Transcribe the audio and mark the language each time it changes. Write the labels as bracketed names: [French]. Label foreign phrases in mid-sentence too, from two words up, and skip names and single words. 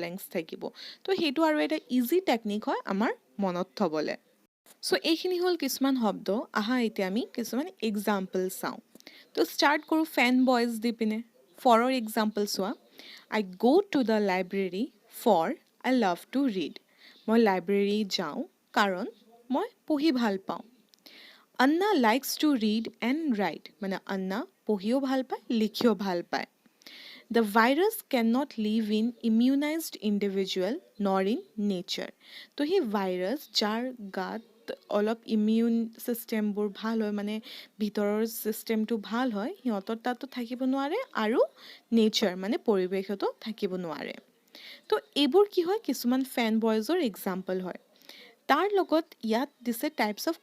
[Assamese] ব্লেংকছ থাকিব তো সেইটো আৰু এটা [English] easy technique [Assamese] হয় আমাৰ মনত থ'বলৈ চ' এইখিনি হ'ল কিছুমান শব্দ আহা এতিয়া আমি কিছুমান এক্সাম্পল চাওঁ তো ষ্টাৰ্ট কৰোঁ [English] fan boys [Assamese] দি পিনে [English] foror example [Assamese] চোৱা [English] I go to the library for I love to read [Assamese] মই লাইব্ৰেৰী যাওঁ কাৰণ মই পঢ়ি ভাল পাওঁ [English] Anna likes to read and write [Assamese] মানে Anna পঢ়িও ভাল পায় লিখিও ভাল পায় [English] The virus cannot live in immunized individual nor in nature. [Assamese] তো সেই ভাইৰাছ যাৰ গাত অলপ [English] immune systembor [Assamese] ভাল হয় মানে ভিতৰৰ ছিষ্টেমটো ভাল হয় সিহঁতৰ তাতো থাকিব নোৱাৰে আৰু নেচাৰ মানে পৰিৱেশতো থাকিব নোৱাৰে তো এইবোৰ কি হয় কিছুমান [English] fan boysor example [Assamese] হয় তাৰ লগত ইয়াত দিছে [English] types of